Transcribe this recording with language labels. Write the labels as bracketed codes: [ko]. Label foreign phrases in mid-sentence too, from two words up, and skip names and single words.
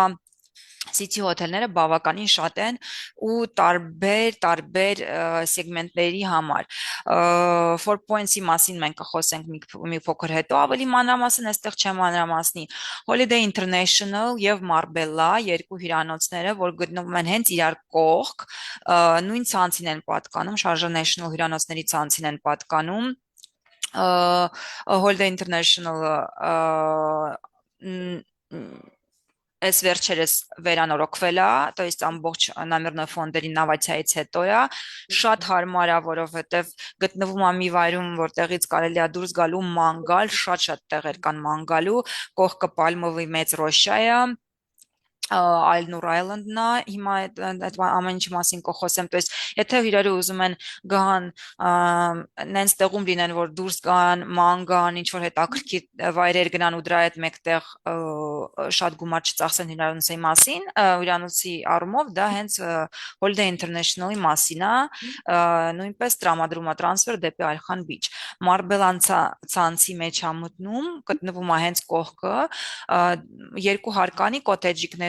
[hy] City հոթելները բավականին շատ են ու տարբեր սեգմենտների համար։ Four Points-ի մասին մենք կխոսենք մի փոքր հետո, ավելի մանրամասն այստեղ չեմ մանրամասնի։ Holiday International եւ Marbella երկու հյուրանոցները, որ գտնվում են հենց իրար կողք, նույն ցանցին են պատկանում, Sharjah National հյուրանոցների ցանցին են պատկանում։ Holiday International Այս վերջերս վերանորոգվել է, [ru] то есть [hy] ամբողջ [ru] номерной фонд [hy] նավացիայից հետո է, շատ հարմար է, որովհետև գտնվում է մի վայրում, որտեղից կարելի է դուրս գալու ման գալ, շատ տեղեր կան ման գալու, կողքը պալմովի մեծ ռոշա է, Այլնուր Island-նա հիմա այդ ամեն ինչի մասին կխոսեմ, [ru] то есть [hy] եթե իրարու ուզում են գան նենց տեղում լինեն, որ դուրս գան, ման գան, ինչ որ հետաքրքիր վայրեր գնան ու դրա հետ մեկտեղ շատ գումար չծախսեն հյուրանոցի մասին, հյուրանոցի առումով դա հենց Holiday International-ի մասին է, նույնպես տրամադրում է տրանսֆեր դեպի Այլխան Beach։ Մարբելան ցանցի մեջ է մտնում, գտնվում է հենց կողքը, երկու հարկանի կոտեջիկներ